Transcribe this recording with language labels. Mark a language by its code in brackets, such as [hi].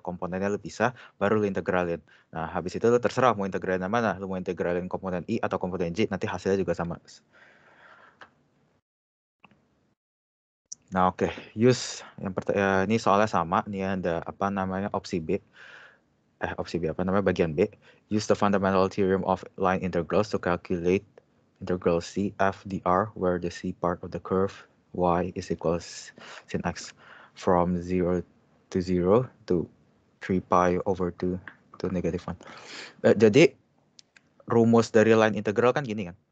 [id] Komponennya lu bisa, baru lu integralin. Nah, habis itu lu terserah mau integralin yang mana, lu mau integralin komponen I atau komponen J, nanti hasilnya juga sama. Nah, oke. Use ini soalnya sama, ini ada opsi B. Bagian B. [en] Use the fundamental theorem of line integrals to calculate integral C f dr, where the C part of the curve y is equals sin x from 0 to 0 to 3 pi over 2 to negative 1. [id] Jadi rumus dari line integral kan gini kan.